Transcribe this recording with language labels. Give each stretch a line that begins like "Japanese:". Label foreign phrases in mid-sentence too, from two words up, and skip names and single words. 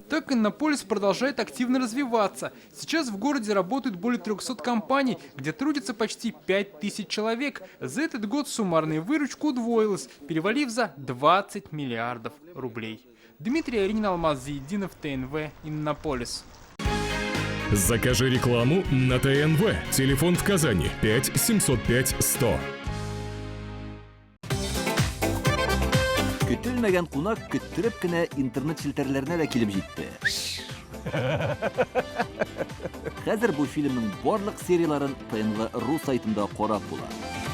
Russian: Так Иннополис продолжает активно развиваться. Сейчас в городе работают более 300 компаний, где трудится почти 5000 человек. За этот год суммарная выручка удвоилась, перевалив за 20 миллиардов рублей. Дмитрий Аринин, Алмаз Зиединов, ТНВ, Иннополис. Закажи рекламу на ТНВ. Телефон в Казани 5 705 100.
Tatar: Көтелмәгән кунак көттөреп кенә интернет челтәрләренә дә килеп җитте. Хәзер бу фильмның барлык серияларын ТНВ.ру сайтында карап була.